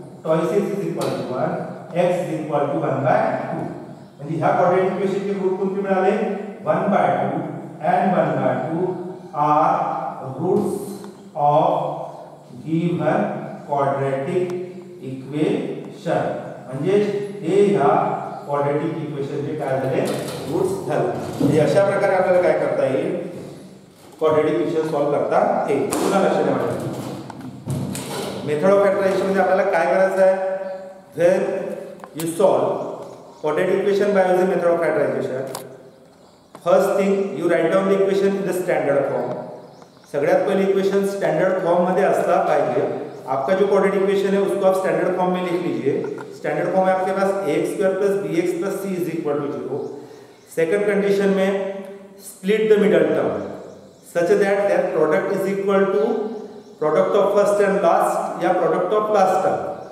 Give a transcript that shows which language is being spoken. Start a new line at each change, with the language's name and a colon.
English: Twice x is equal to 1. X is equal to 1 by 2.
Marathi: म्हणजे ह्या quadratic equation के route कोणते मिळाले,
English: 1 by 2 and 1 by 2 are roots of given quadratic equation.
Marathi: म्हणजे हे ह्या quadratic equation चे काय झाले, रूट्स झाले. म्हणजे अशा प्रकारे आपल्याला काय करता येईल, क्वाड्रेटिक इक्वेशन सॉल्व करता येईल. पुन्हा लक्षात ठेवा, मेथड ऑफ फॅक्टरायझेशन मध्ये आपल्याला काय करायचं आहे,
English: When you solve quadratic equation by using method of factorization, first thing you write down the equation in the standard form.
Marathi: सगळ्यात पहले इक्वेशन स्टैंडर्ड फॉर्म मध्ये असला पाहिजे.
Hindi: आपका जो क्वाड्रेटिक इक्वेशन है उसको आप स्टैंडर्ड फॉर्म में लिख लीजिए. स्टैंडर्ड फॉर्म है आपके पास ax² + bx + c
English: Is equal to 0. Second condition में split the middle term such that that product is equal to product of first and last या product of last term.